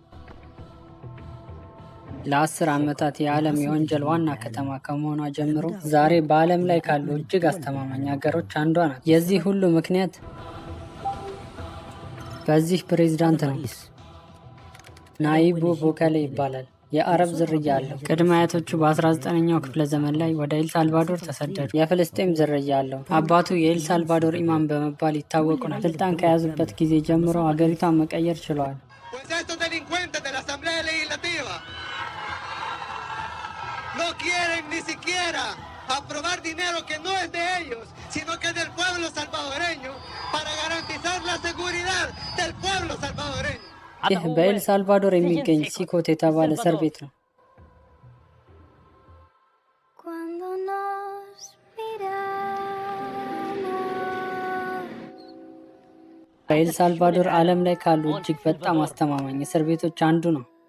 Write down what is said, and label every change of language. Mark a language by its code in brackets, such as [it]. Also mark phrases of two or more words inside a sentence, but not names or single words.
[am] ለ10 ዓመታት የዓለም የወንጀል ዋና ከተማ ከመሆኗ ጀምሮ ዛሬ በዓለም ላይ ካሉ እጅግ አስተማማኝ ሀገሮች አንዷ ናት። የዚህ ሁሉ ምክንያት በዚህ ፕሬዝዳንት ነው። ናይቡ ቡከሌ ይባላል። የአረብ ዝርያ አለው። ቅድመ አያቶቹ በ19ኛው ክፍለ ዘመን ላይ ወደ ኤል ሳልቫዶር ተሰደዱ። የፍልስጤም ዝርያ አለው። አባቱ የኤል ሳልቫዶር ኢማም በመባል ይታወቁ ነው። ስልጣን ከያዙበት ጊዜ ጀምሮ ሀገሪቷን መቀየር ችለዋል። [es] aprobar dinero que no es de ellos, sino que es del pueblo salvadoreño, para garantizar la seguridad del pueblo salvadoreño. [am] ይህ በኤል ሳልቫዶር የሚገኝ ሲኮት የተባለ እስር ቤት ነው። በኤል ሳልቫዶር ዓለም ላይ ካሉ እጅግ በጣም አስተማማኝ እስር ቤቶች አንዱ ነው።